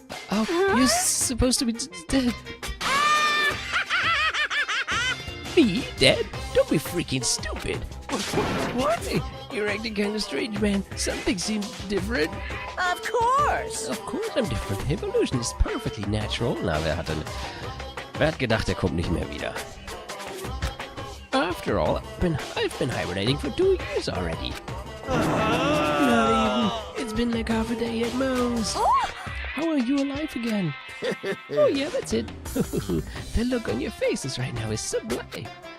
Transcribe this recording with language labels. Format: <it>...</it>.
<en>Oh, you're supposed to be dead. Me? Dead? Don't be freaking stupid. What? Hey, you're acting kind of strange, man. Something seems different. Of course. Of course I'm different. Evolution is perfectly natural.</en> <de>Na, wer hat gedacht, er kommt nicht mehr wieder.</de> <en>After all, I've been hibernating for 2 years already. Not even. It's been like half a day at most. How are you alive again? Oh yeah, that's it. The look on your faces right now is sublime.</en>